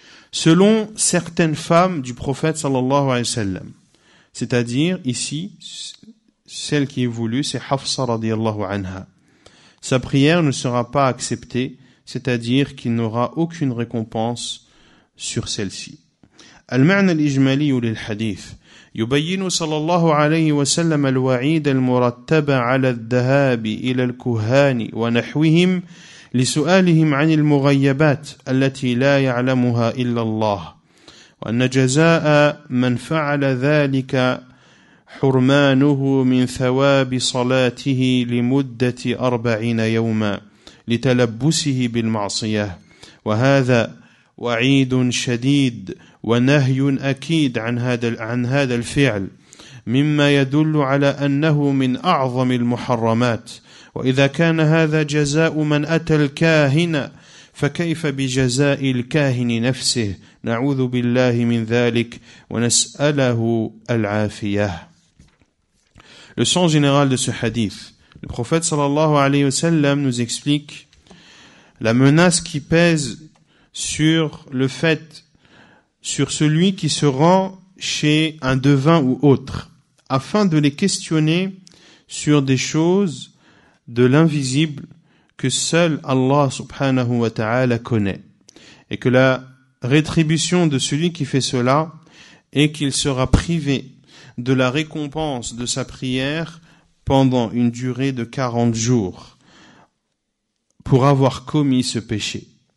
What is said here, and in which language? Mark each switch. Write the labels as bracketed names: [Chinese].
[French] Selon certaines femmes du prophète sallallahu alayhi wa sallam, c'est-à-dire ici, celle qui est voulue, c'est Hafsa radiyallahu anha. Sa prière ne sera pas acceptée, c'est-à-dire qu'il n'aura aucune récompense sur celle-ci. [Arabic] Al-ma'na al-ijmali lil-hadith يبين صلى الله عليه وسلم الوعيد المرتب على الذهاب إلى الكهان ونحوهم لسؤالهم عن المغيبات التي لا يعلمها إلا الله وأن جزاء من فعل ذلك حرمانه من ثواب صلاته لمدة 40 يوما لتلبسه بالمعصية وهذا وعيد شديد ونهي أكيد عن هذا الفعل مما يدل على أنه من أعظم المحرمات وإذا كان هذا جزاء من أتى الكاهن فكيف بجزاء الكاهن نفسه نعوذ بالله من ذلك ونسأله العافية. [French] Le sens général de ce hadith, le prophète sallallahu alayhi wa sallam nous explique la menace qui pèse sur celui qui se rend chez un devin ou autre, afin de les questionner sur des choses de l'invisible que seul Allah subhanahu wa ta'ala connaît, et que la rétribution de celui qui fait cela est qu'il sera privé de la récompense de sa prière pendant une durée de 40 jours pour avoir commis ce péché.